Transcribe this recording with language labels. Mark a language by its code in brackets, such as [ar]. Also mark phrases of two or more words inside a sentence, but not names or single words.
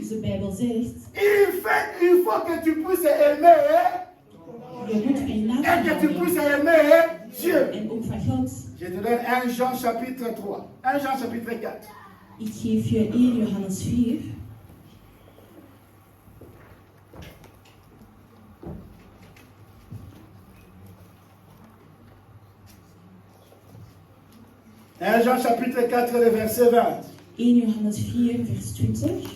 [nl] Dus de Bijbel zegt, [fr] il faut que tu puisses aimer [nl] je moet van je [fr] et [nl] naaste [fr] que tu [nl] houden. [fr] puisses aimer Dieu. [nl] En ook van God. [fr] Je te donne 1 Jean chapitre 3, 1 Jean chapitre 4. [nl] Ik geef je 1 Johannes 4. [fr] Jean chapitre 4, le verset 20. [nl] 1 Johannes 4, vers 20.